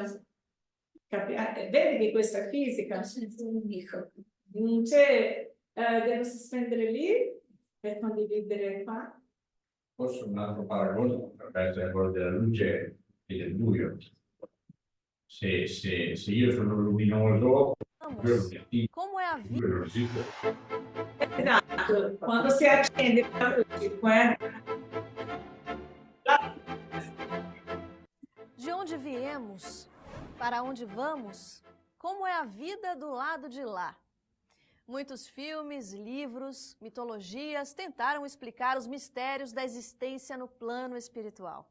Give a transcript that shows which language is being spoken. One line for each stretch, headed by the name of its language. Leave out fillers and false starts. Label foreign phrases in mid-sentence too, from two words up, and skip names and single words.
Italian: Vedi che questa fisica non c'è, devo sospendere lì per condividere qua. Forse un altro paragone potrebbe essere quello della luce e del buio. Se io sono luminoso,
Portuguese: Como é a vida?
Italian: io non esisto. Esatto, quando si accende la luce,
Portuguese: De onde viemos? Para onde vamos? Como é a vida do lado de lá? Muitos filmes, livros, mitologias tentaram explicar os mistérios da existência no plano espiritual.